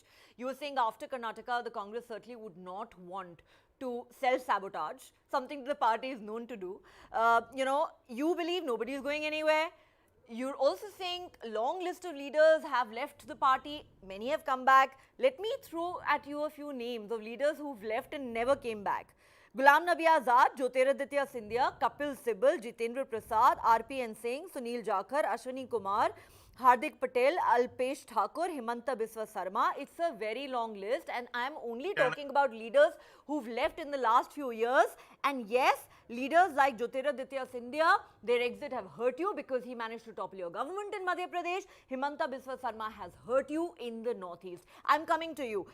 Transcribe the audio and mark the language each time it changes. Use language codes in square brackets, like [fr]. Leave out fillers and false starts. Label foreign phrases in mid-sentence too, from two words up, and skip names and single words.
[en] You were saying after Karnataka, the Congress certainly would not want to self-sabotage, something the party is known to do. You believe nobody is going anywhere. You're also saying a long list of leaders have left the party. Many have come back. Let me throw at you a few names of leaders who've left and never came back. Gulam Nabi Azad, Jyotiraditya Scindia, Kapil Sibal, Jitendra Prasad, RPN Singh, Sunil Jakhar, Ashwini Kumar, Hardik Patel, Alpesh Thakur, Himanta Biswa Sarma. It's a very long list, and I'm only talking about leaders who've left in the last few years. And yes, leaders like Jyotiraditya Scindia, their exit have hurt you because he managed to topple your government in Madhya Pradesh. Himanta Biswa Sarma has hurt you in the northeast. I'm coming to you.